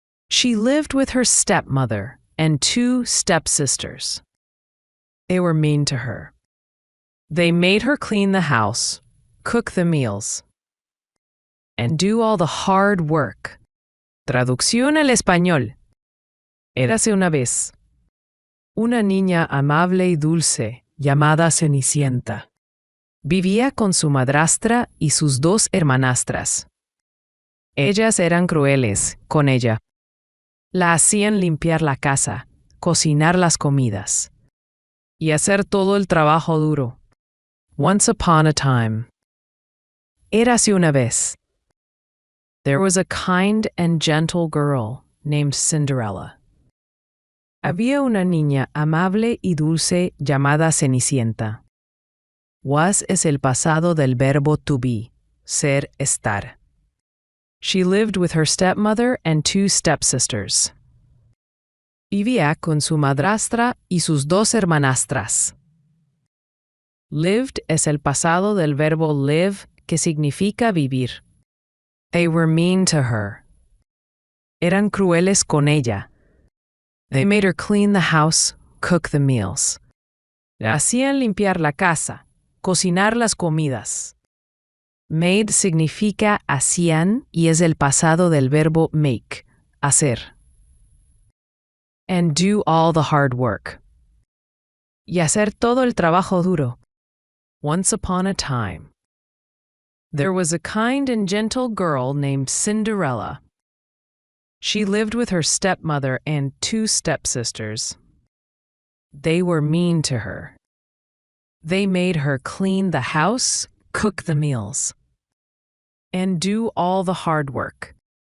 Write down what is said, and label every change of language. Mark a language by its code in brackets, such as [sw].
[en] She lived with her stepmother and two stepsisters. They were mean to her. They made her clean the house, cook the meals, and do all the hard work. [es] Traducción al español. Érase una vez una niña amable y dulce llamada Cenicienta. Vivía con su madrastra y sus dos hermanastras. Ellas eran crueles con ella. La hacían limpiar la casa, cocinar las comidas y hacer todo el trabajo duro. [en] Once upon a time. [es] Érase una vez. [en] There was a kind and gentle girl named Cinderella. [es] Había una niña amable y dulce llamada Cenicienta. Was es el pasado del verbo to be, ser, estar. [en] She lived with her stepmother and 2 stepsisters. [es] Vivía con su madrastra y sus 2 hermanastras. Lived es el pasado del verbo live, que significa vivir. [en] They were mean to her. [es] Eran crueles con ella. [en] They made her clean the house, cook the meals. [es] Le hacían limpiar la casa, cocinar las comidas. Made significa hacían y es el pasado del verbo make, hacer. [en] And do all the hard work. [es] Y hacer todo el trabajo duro. [en] Once upon a time, there was a kind and gentle girl named Cinderella. She lived with her stepmother and 2 stepsisters. They were mean to her. They made her clean the house, cook the meals, and do all the hard work.